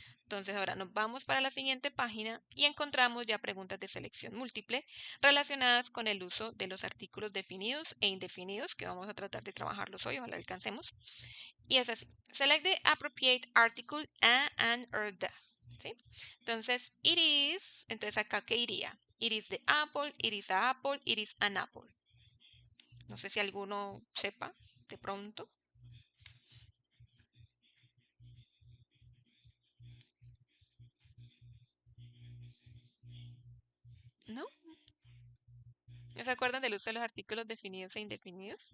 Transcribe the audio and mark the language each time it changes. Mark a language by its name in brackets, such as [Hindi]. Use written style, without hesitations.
[Spanish] Entonces ahora nos vamos para la siguiente página y encontramos ya preguntas de selección múltiple relacionadas con el uso de los artículos definidos e indefinidos que vamos a tratar de trabajarlos hoy, ojalá alcancemos. Y es así. [English] Select the appropriate article a, and, or the. ¿Sí? [Spanish] Entonces, [English] it is, [Spanish] entonces acá, ¿qué iría? [English] It is the apple, it is a apple, it is an apple. [Spanish] No sé si alguno sepa de pronto. ¿No? ¿No se acuerdan del uso de los artículos definidos e indefinidos?